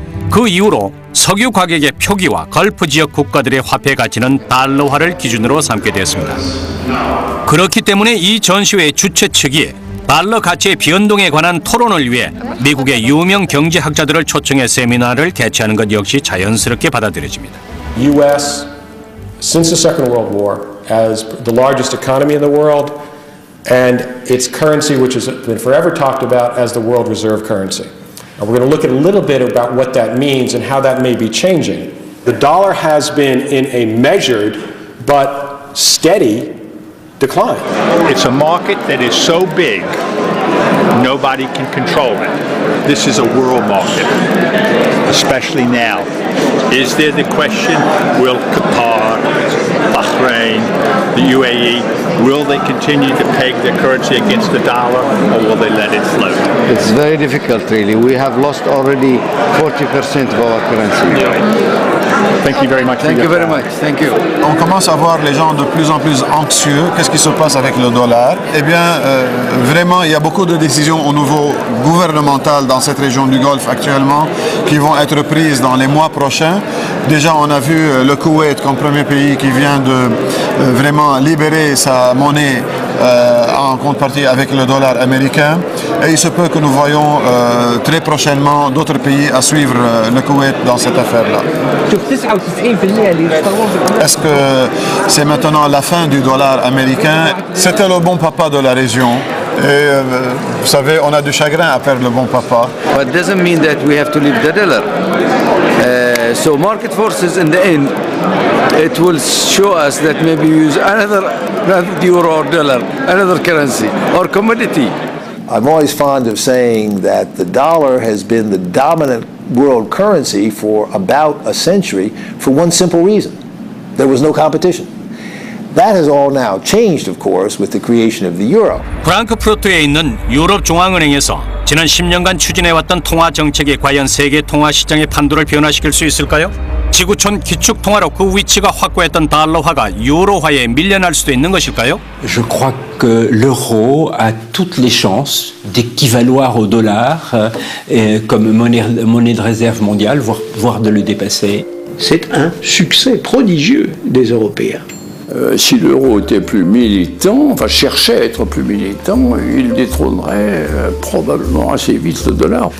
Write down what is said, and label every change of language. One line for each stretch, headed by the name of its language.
Korean: 그 이후로 석유 가격의 표기와 걸프 지역 국가들의 화폐 가치는 달러화를 기준으로 삼게 되었습니다. 그렇기 때문에 이 전시회의 주최 측이 달러 가치의 변동에 관한 토론을 위해 미국의 유명 경제학자들을 초청해 세미나를 개최하는 것 역시 자연스럽게 받아들여집니다.
English: U.S. since the Second World War as the largest economy in the world and its currency which has been forever talked about as the world reserve currency. And we're going to look at a little bit about what that means and how that may be changing. The dollar has been in a measured but steady decline. It's a market that is so big, nobody can control it. This is a world market, especially now. Is there the question, will Qatar, Bahrain, the UAE, will they continue to peg their currency against the dollar or will they let it float? It's very difficult really. We have lost already 40% of our currency. Thank you very much. Thank you very much. Thank you.
French: On commence à voir les gens de plus en plus anxieux. Qu'est-ce qui se passe avec le dollar? Eh bien, vraiment, il y a beaucoup de décisions au niveau gouvernemental dans cette région du Golfe actuellement qui vont être prises dans les mois prochains. Déjà, on a vu le Koweït comme premier pays qui vient de vraiment libérer sa monnaie en contrepartie avec le dollar américain. Et il se peut que nous voyons très prochainement d'autres pays à suivre le Koweït dans cette affaire-là. Est-ce que c'est maintenant la fin du dollar américain? C'était le bon papa de la région. Et vous savez, on a du chagrin à perdre le bon papa.
English: But it doesn't mean that we have to leave the dollar. So market forces in the end, it will show us that maybe we use another euro or dollar, another currency or commodity. I'm always fond of saying that the dollar has been the dominant world currency for about a century for one simple reason. There was no competition. That has all now changed, of course, with the creation of the euro.
Korean: 프랑크푸르트에 있는 유럽 중앙은행에서 지난 10년간 추진해왔던 통화 정책이 과연 세계 통화 시장의 판도를 변화시킬 수 있을까요? 지구촌 기축 통화로 그 위치가 확고했던 달러화가 유로화에 밀려날 수도 있는 것일까요?
French: Je crois que l'euro a toutes les chances d'équivaloir au dollar comme monnaie de réserve mondiale, voire de le dépasser. C'est un succès prodigieux des Européens. Si l'euro était plus militant, enfin cherchait à être plus militant, il détrônerait probablement assez vite le dollar.